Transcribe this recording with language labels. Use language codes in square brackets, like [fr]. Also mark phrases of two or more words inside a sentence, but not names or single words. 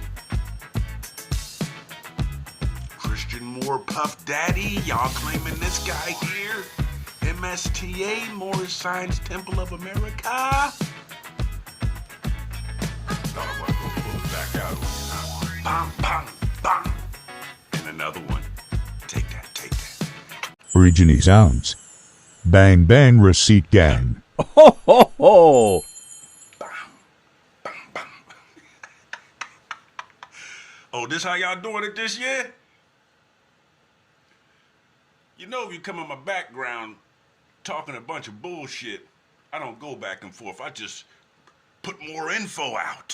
[en] Christian Moore Puff Daddy, y'all claiming this guy here? MSTA, Morris Science Temple of America. Thought I was gonna pull it back out on you, huh? Bang, bang, bang. And another one. Take that, take that. OriginieSounds. Bang Bang Receipt Gang. Ho, ho, ho. Oh, this how y'all doing it this year? You know, if you come in my background talking a bunch of bullshit, I don't go back and forth. I just put more info out.